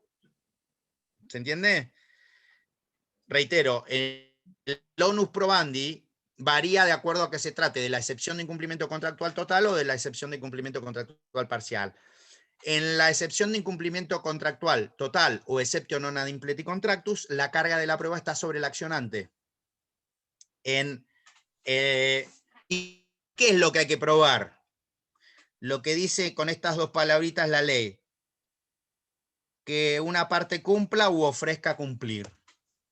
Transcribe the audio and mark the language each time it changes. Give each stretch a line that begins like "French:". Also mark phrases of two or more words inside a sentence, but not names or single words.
Spanish: ¿Se entiende? Reitero, el
Latin: onus probandi
Spanish: varía de acuerdo a que se trate de la excepción de incumplimiento contractual total o de la excepción de incumplimiento contractual parcial. En la excepción de incumplimiento contractual total o
Latin: exceptio non ad impleti contractus,
Spanish: la carga de la prueba está sobre el accionante. ¿Y qué es lo que hay que probar? Lo que dice con estas dos palabritas la ley, que una parte cumpla u ofrezca cumplir.